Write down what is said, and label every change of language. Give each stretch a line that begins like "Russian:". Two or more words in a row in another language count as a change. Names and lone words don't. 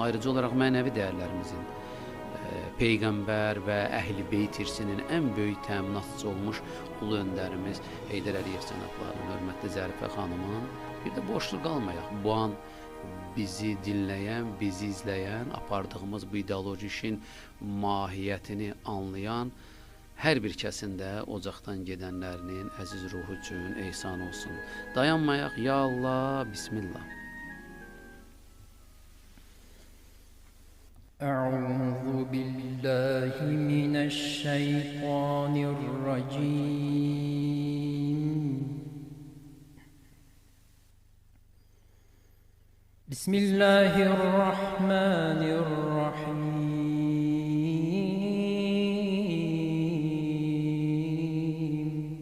Azerbaijani: Ayrıca olaraq mənəvi dəyərlərimizin Peyğəmbər və Əhl-i Beyt irsinin ən böyük təminatçısı olmuş ulu öndərimiz Heydər Əliyev cənablarının, hörmətli Zərifə xanımın bir də boşluq qalmayaq. Bu an bizi dinləyən, bizi izləyən, apardığımız bu ideoloji işin mahiyyətini anlayan hər bir kəsin də ocaqdan gedənlərinin əziz ruhu üçün ehsan olsun. Dayanmayaq,
Arabic: ya Allah,
Azerbaijani: bismillah.
Arabic: أعوذ بالله من الشيطان الرجيم بسم الله الرحمن الرحيم